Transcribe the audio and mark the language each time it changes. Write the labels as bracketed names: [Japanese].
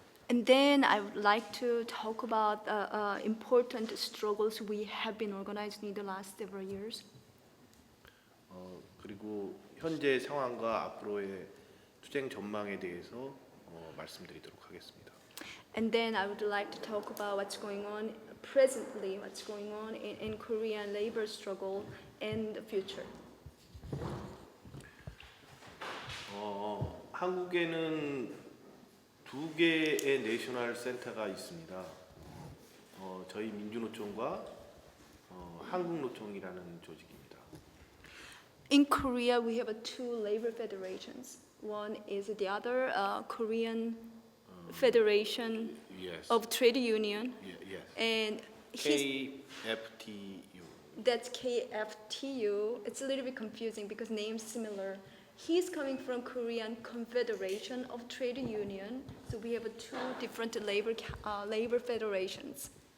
[English] And then I would like to talk about important struggles we have been organizing in the last several years. [Korean] 그리고 현재 상황과 앞으로의 투쟁 전망에 대해서 말씀드리도록 하겠습니다. [English] And then I would like to talk about what's going on presently, what's going on in Korean labor struggle and the future. [Korean] 한국에는 두 개의 내셔널 센터가 있습니다. 저희 민주노총과 한국노총이라는 조직입니다. [English] In Korea, we have two labor federations. One is the other Korean Federation Yes. of Trade Union, Yes. and K.F.C.O.T.U. that's K.F.C.O.T.U. It's a little bit confusing because names similar. He's coming from Korean Confederation of Trade Union, so we have two different labor federations.